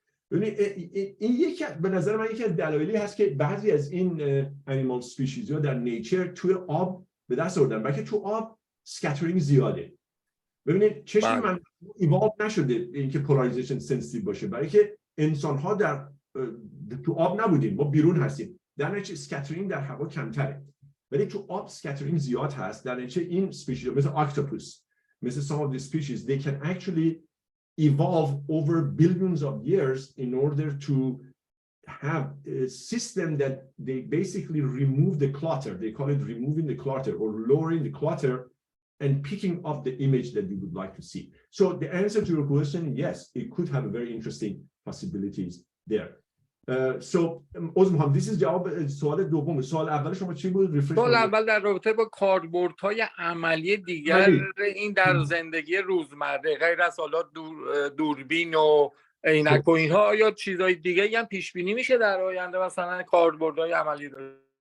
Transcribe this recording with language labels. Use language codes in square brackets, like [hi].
[fa] ببینید این یکی به نظر من یکی از دلایلی هست که بعضی از این انیمال اسپیشیز ها در نیچر توی آب به دست آوردن، بلکه تو آب سکاترینگ زیاده. ببینید چشم من ایوالو نشده اینکه پولاریزیشن سنسیتیو باشه، برای که انسان ها در تو آب نبودیم، ما بیرون هستیم، در نتیجه سکاترینگ در هوا کمتره، ولی تو آب سکاترینگ زیاد هست. در نتیجه این اسپیشیز مثل اکتوپوس، مثل [en] some of the species, they can actually evolve over billions of years in order to have a system that they basically remove the clutter. They call it removing the clutter or lowering the clutter and picking up the image that we would like to see. So the answer to your question, yes, it could have a very interesting possibilities there. So [fa] عذر [en] this is [fa] جواب سوال دوم. سوال اول شما چی بود؟ سوال اول در رابطه با کاربردهای عملی دیگر این در زندگی روزمره غیر از حالا دوربین و عینک و اینها، آیا چیزای دیگه هم پیش بینی میشه در آینده مثلا کاربردهای عملی داره؟